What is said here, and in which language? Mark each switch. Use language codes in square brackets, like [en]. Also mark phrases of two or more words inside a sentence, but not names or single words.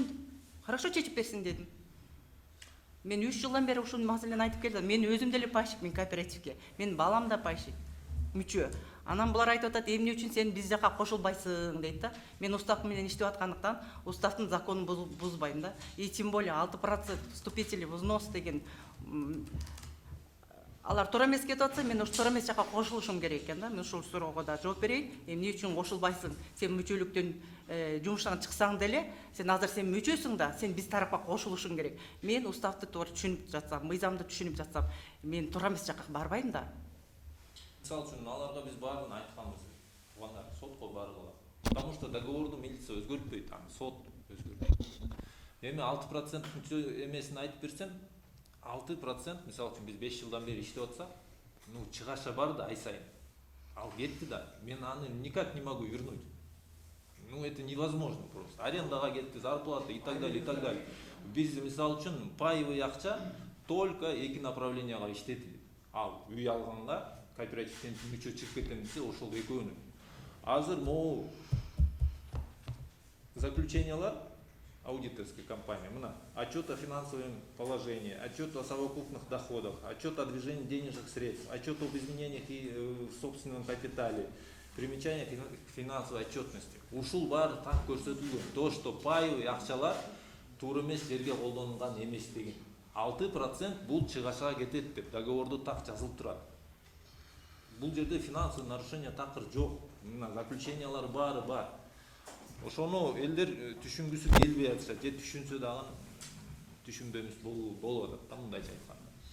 [ky] Хорошо чечип берсин дедим. Мен 3 жылдан бери ушул маселени айтып келдим. Мен өзүм деле пайщикмин кооперативге. Мен балам да пайщик, мүчө. Анан булар айтып атат, эмне үчүн сен биз жака кошулбайсың дейт да. Мен устав менен иштеп аткандыктан уставдын законун бузбайм да. [ru] И тем более [ky] 6% [ru] вступительный взнос [ky] деген алар туура эмес кетип атса, мен ушу туура эмес жака кошулушум керек экен да. Мен ушул суроого да жооп берейин. Эмне үчүн кошулбайсың? Сен мүчөлүктөн жумуштан чыксаң деле, сен азыр сен мүчөсүң да, сен биз тарапка кошулушуң керек. Мен уставды туура түшүнүп жатсам, мыйзамды түшүнүп жатсам, мен туура эмес жака барбайм да. Мисалы үчүн аларга биз баарын айтканбыз. Туугандар сотко баргыла. [ru] Потому что [ky] договорду милиция өзгөртпөйт, сот өзгөртөт. Эми 6% мүчө эмесин айтып берсем, 6% мисалы үчүн биз 5 жылдан бери иштеп атсак, чыгаша бар да ай сайын. Ал кетти да, мен аны [ru] никак не могу вернуть. Это невозможно просто. [ky] Арендага кетти, [ru] зарплата и так далее, и так далее. [ky] Биз мисалы үчүн паевый акча только 2 направленияга иштетилет. Ал үй алганда кооперативден мүчө чыгып кетем десе, ошол экөөнүн. Азыр могу заключениялар [ru] аудиторская компания. Мына отчет о финансовом положении, отчет о совокупных доходах, отчет о движении денежных средств, отчет об изменениях в собственном капитале, примечание к финансовой отчетности. [ky] Ушул бар так көрсөтүлгөн. [ru] То, что [ky] пай акчалар туура эмес жерге колдонулган эмес деген. 6% бул чыгашага кетет деп договорду так жазылып турат. Бул жерде финансовый нарушение такыр жок. Мына заключениялар баары бар. Ошону элдер түшүнгүсү келбей атышат, же түшүнсө дагы түшүнбөмүш болуп атат да мындайча айтканда.